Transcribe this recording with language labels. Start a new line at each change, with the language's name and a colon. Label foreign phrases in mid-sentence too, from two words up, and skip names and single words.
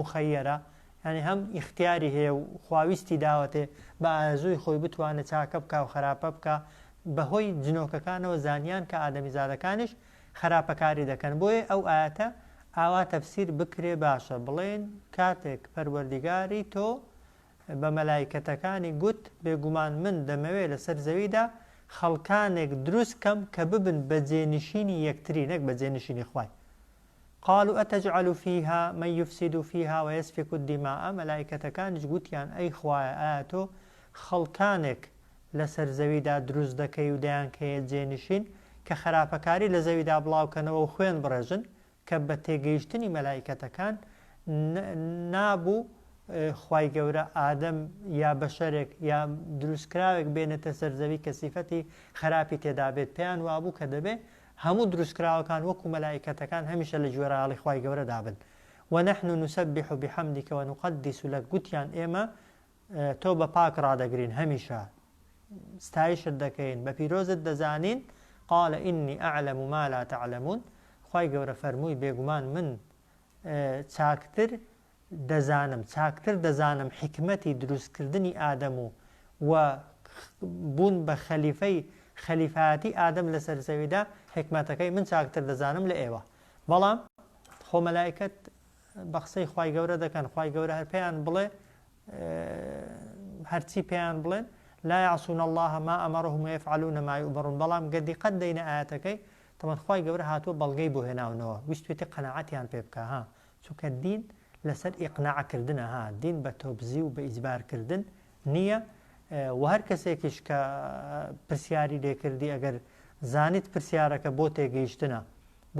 Central Kurdish: مخەیەرە ینی هەم ئیختیاری هەیە و خواویستی داوەتێ بە ئازووی خۆی بتوانێت چاکە بکە و خراپە بکە بەهۆی جنۆکەکانەوە زانیان کە ئادەمیزادەکانش خراپەکاری دەکەن بۆیە ئەو ئاەتە ئاوا تەفسیر بکرێ باشە بڵێن کاتێک پەروەردیگاری تۆ بە مەلایکەتەکانی گوت بێگومان من دەمەوێت لەسەر زەویدا خەڵکانێک دروست کەم کە ببن بە جێنشینی یەکتری نەک بە جێنشینی خوای
Arabic: قالوا أتجعل فيها من يفسد فيها ويسفك الدماء
Central Kurdish: ملائكتەکانیش گوتیان ئەی خوایە ئایا تۆ خەڵکانێک لەسەر زەویدا دروست دەکەی و دەیان کەیە جێنشین کە خراپەکاری لە زەویدا بڵاوکەنەوە و خوێن بڕێژن کە بە تێگەیشتنی مەلایکەتەکان نابوو خوای گەورە ئادەم یا بەشەرێک یا دروستکراوێک بێنێتە سەرزەوی کە سیفەتی خراپی تێدا بێت پێیان وابوو کە دەبێت هەموو دروستکراوەکان وەکو مەلایکەتەکان هەمیشە لە ژێراڵی خوای گەورە دابن
Arabic: ونحن نسبح بحمدك ونقدس لك
Central Kurdish: گوتیان ئێمە تۆ بە پاک ڕادەگرین هەمیشە ستایشت دەکەین بە پیرۆزت دەزانین
Arabic: قال إني أعلم ما لا تعلمون
Central Kurdish: خوای گەورە فەرمووی بێگومان من چاکتر دەزانم حکمەتی دروستکردنی ئادەم و بوون بە خەلیفەتی ئادەم لەسەر زەویدا حکمەتەکەی من چاکتر دەزانم لە ئێوە بەڵام خۆ مەلایکەت بە قسەی خوای گەورە دەکەن خوای گەورە هەر پێیان بڵێ هەرچی پێیان بڵێن
Arabic: لا يعصون الله ما أمرهم ويفعلون ما يؤمرون
Central Kurdish: بەڵام گەردی قەت دەینە ئاەتەکەی تەمەن خوای گەورە هاتووە بەڵگەی بۆ هێناونەوە ویستێتی قەناعەتیان پێ بکە ها چونکە دین لەسەر ئیقناعکردنە ها دین بە تۆبزی و بە ئیجبارکردن نییە و هەر کەسێکیش کە پرسیاری لێکردی ئەگەر زانیت پرسیارەکە بۆ تێگەیشتنە بۆ